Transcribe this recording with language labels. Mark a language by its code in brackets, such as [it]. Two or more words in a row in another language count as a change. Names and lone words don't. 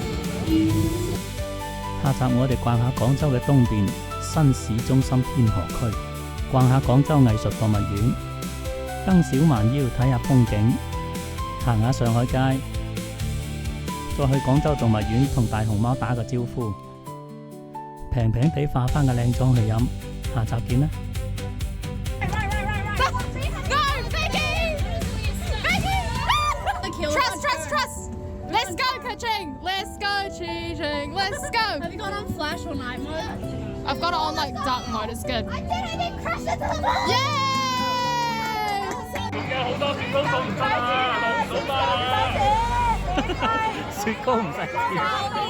[yue] 下集我哋逛下廣州嘅東邊新市中心天河區，逛下廣州藝術博物院，登小蠻腰睇下風景，行下上海街，再去廣州動物園同大熊貓打個招呼，平平地化翻個靚妝去飲。下集見啦！ [en] Let's go catching! Let's go cheating! Let's go! Have you got on flash or night mode? I've got it on like dark mode. It's good. I didn't crash into the wall! Yay! [yue] 好多雪糕送唔出啊，攞唔到啦！雪糕唔使錢。